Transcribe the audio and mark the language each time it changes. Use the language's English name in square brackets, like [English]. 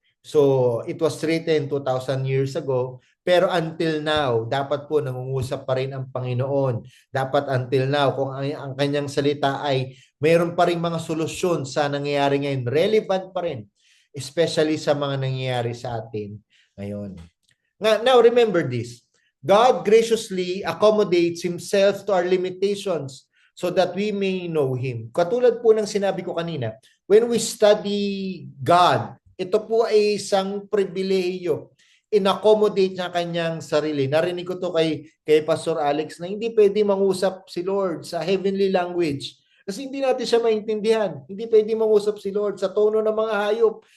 [Filipino] So, [English] it was written 2,000 years ago, [Filipino] pero until now, dapat po nangungusap pa rin ang Panginoon. Dapat until now, kung ang kanyang salita ay mayroon pa rin mga solusyon sa nangyayari ngayon, relevant pa rin, especially sa mga nangyayari sa atin ngayon. [English] Now, remember this. God graciously accommodates Himself to our limitations so that we may know Him. [Filipino] Katulad po ng sinabi ko kanina, [English] when we study God, [Filipino] ito po ay isang pribilehiyo. In-accommodate niya kanyang sarili. Narinig ko to kay Pastor Alex na hindi pwede mangusap si Lord sa heavenly language. Kasi hindi natin siya maintindihan. Hindi pwede mangusap si Lord sa tono ng mga hayop.